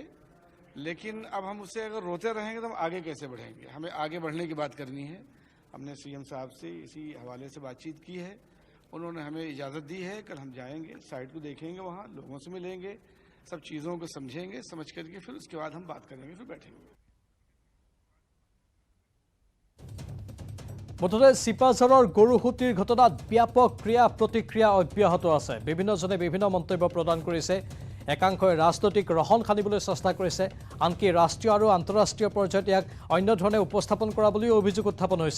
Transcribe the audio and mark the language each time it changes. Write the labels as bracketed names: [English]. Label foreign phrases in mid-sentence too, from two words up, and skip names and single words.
[Hindi] लेकिन अब हम उससे अगर रोते रहेंगे तो हम आगे कैसे बढ़ेंगे? हमें आगे बढ़ने की बात करनी है। हमने सीएम साहब से इसी हवाले से बातचीत की है, उन्होंने हमें इजाज़त दी है। कल हम जाएंगे, साइट को देखेंगे, वहाँ लोगों से मिलेंगे, सब चीज़ों को समझेंगे, समझ करके फिर उसके बाद हम बात करेंगे, फिर बैठेंगे। [Assamese] মুঠতে চিপাঝাৰৰ গৰুসুতিৰ ঘটনাত ব্যাপক ক্ৰিয়া প্ৰতিক্ৰিয়া অব্যাহত আছে। বিভিন্নজনে বিভিন্ন মন্তব্য প্ৰদান কৰিছে। একাংশই ৰাজনৈতিক ৰহণ সানিবলৈ চেষ্টা কৰিছে, আনকি ৰাষ্ট্ৰীয় আৰু আন্তঃৰাষ্ট্ৰীয় পৰ্যায়ত ইয়াক অন্য ধৰণে উপস্থাপন কৰা বুলিও অভিযোগ উত্থাপন হৈছে।